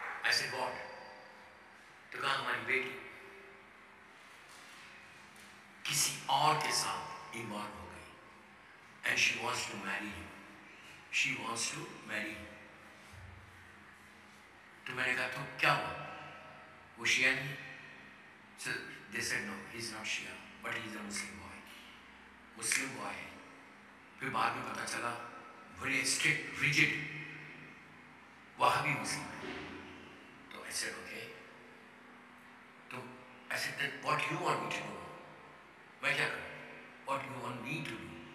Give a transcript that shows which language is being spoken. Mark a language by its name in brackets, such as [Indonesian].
[Hindi] ऐसे गॉड, तो कहा हमारी बेटी किसी और के साथ इन्वॉल्व हो गई [English] and she wants to marry him, [Hindi] she wants to marry him. तो मैंने कहा तो क्या हुआ, वो शिया नहीं? [English] So they said no, he's not Shia, but he's a Muslim boy. [Hindi] Muslim boy है। फिर बाद में पता चला बड़े स्ट्रिक्ट रिजिड वहाबी मुस्लिम है। [English] तो ऐसे ओके, तो ऐसे what you want me to do, [Hindi] मैं क्या करूं, [English] What you want me to do?